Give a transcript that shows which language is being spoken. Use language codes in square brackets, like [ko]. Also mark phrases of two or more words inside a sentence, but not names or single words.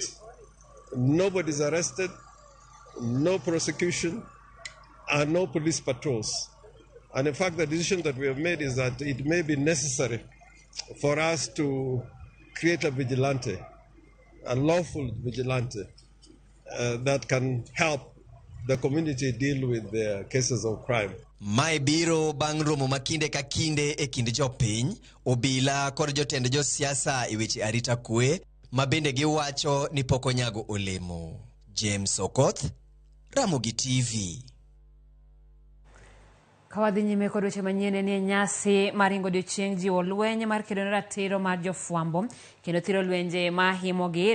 [en] Nobody's arrested, no prosecution, and no police patrols. And in fact, the decision that we have made is that it may be necessary for us to create a vigilante, a lawful vigilante, that can help the community deal with the cases of crime. [luo] Mae biro bang' romo makinde ka kinde e kind jopiny, obila kod jotend josiasa e weche arita kwe, ma bende giwacho ni pok onyago olemo. James Okoth, Ramogi TV. Kawadhi nyime kod weche manyien ni nyasi maringo odiochieng' jiwo lweny mar kedo ne ratiro mar jofwambo kendo thiro lwenje ma himogi.